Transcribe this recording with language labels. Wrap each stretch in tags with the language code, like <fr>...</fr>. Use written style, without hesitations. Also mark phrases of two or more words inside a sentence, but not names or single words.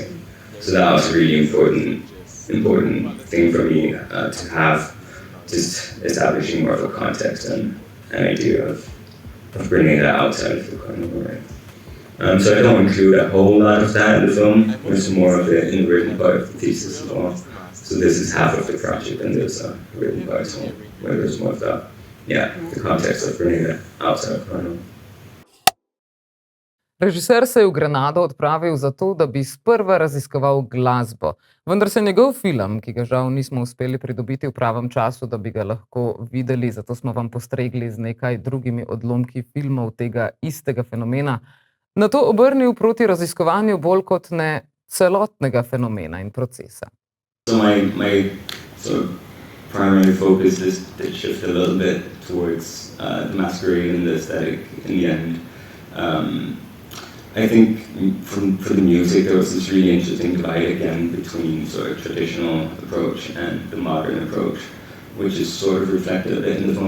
<en>So that was a really important thing for me to have, just establishing more of a context and an idea of Grenada outside of the carnival, right? So I don't include a whole lot of that in the film. There's more of it in the written part of the thesis as well. So this is half of the project, and there's a written part where there's more of the context of Grenada outside of carnival.</en> <sl>Režiser se je v Granado odpravil zato, da bi sprva raziskoval glasbo. Vendar se njegov film, ki ga žal nismo uspeli pridobiti v pravem času, da bi ga lahko videli, zato smo vam postregli z nekaj drugimi odlomki filmov tega istega fenomena, nato obrnil proti raziskovanju bolj kot ne celotnega fenomena in procesa.</sl> <en>So my sort of primary focus did shift a little bit towards the masquerade and the aesthetic in the end. I think for the music there was this really interesting divide again between sort of traditional approach and the modern approach, which is sort of reflected a bit in the film.</en>